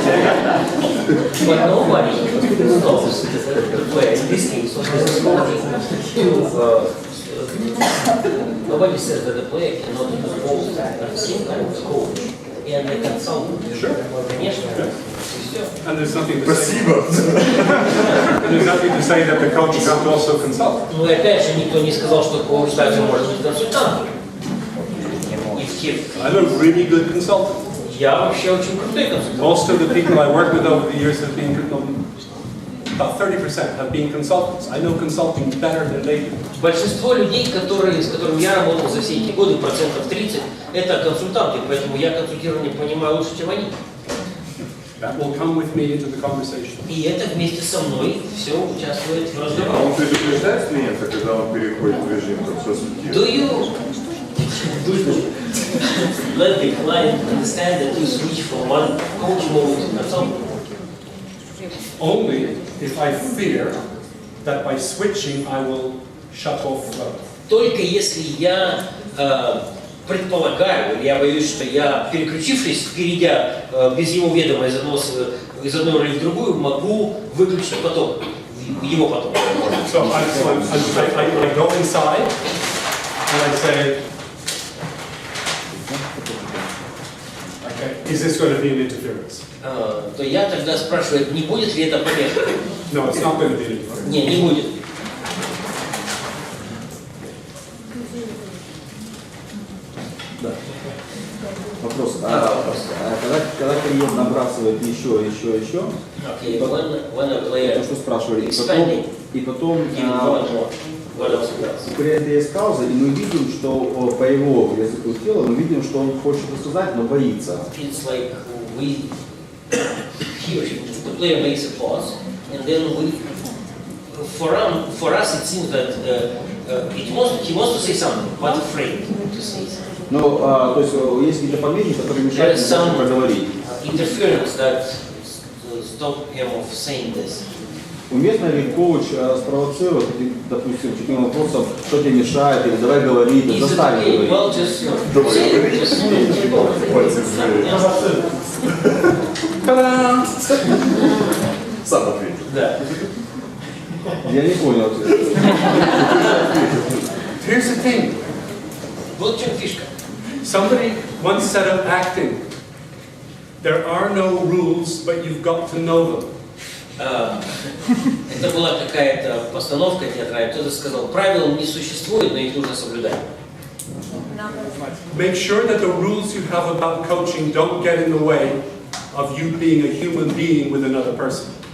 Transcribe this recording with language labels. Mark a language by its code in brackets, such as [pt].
[en] But nobody stops the player in this case of business coaching. Nobody says that the player cannot use both at the same time as coach and a consultant. Sure. [ru] Конечно. [en] And there's nothing to say. And there's nothing to say that the coach can't also consult. [ru] Ну и опять же, никто не сказал, что коуч также может быть консультантом. [en] I'm a really good consultant. [ru] Я вообще очень крутой консультант. [en] Most of the people I work with over the years have been, about 30% have been consultants. I know consulting better than they do. [ru] Большинство людей, с которыми я работал за все эти годы, 30%, это консультанты, поэтому я консультирование понимаю лучше, чем они. [en] That will come with me into the conversation. [ru] И это вместе со мной все участвует в А разговоре. он предупреждает клиента, когда он переходит в режим консультирования? [en] Do you let the client understand that you switch from one coach mode to consultant? Only if I fear that by switching I will shut off flow. [ru] Только если я предполагаю, или я боюсь, что я, переключившись, перейдя без его ведома из одной роли в другую, могу выключить поток, его поток. [en] So I go inside and I say, okay, is this going to be an interference? [ru] То я тогда спрашиваю, не будет ли это помехой? [en] No, it's not going to be an interference. [ru] Не будет. Да. Вопрос. Когда клиент набрасывает еще, то, что спрашивали, и потом у клиента есть пауза, и мы видим, что по его языку тела, мы видим, что он хочет рассказать, но боится. [en] It's like the player makes a pause, and then for us it seems that he wants to say something, but afraid to say something. [ru] Ну, то есть есть какие-то помехи, которые мешают ему проговорить. [en] Interference that stop him of saying this. [ru] Уместно ли коуч спровоцировать, допустим, таким вопросом, что тебе мешает, или давай говорить, заставить говорить? [en] Well, just [ru] Та-дам! Сам ответил. Да. Я не понял ответ. [en] Here's the thing. [ru] Вот в чем фишка. [en] Somebody once said of acting, there are no rules, but you've got to know them. [ru] Это была какая-то постановка театральная. Кто-то сказал, правил не существует, но их нужно соблюдать. [en] Make sure that the rules you have about coaching don't get in the way of you being a human being with another person.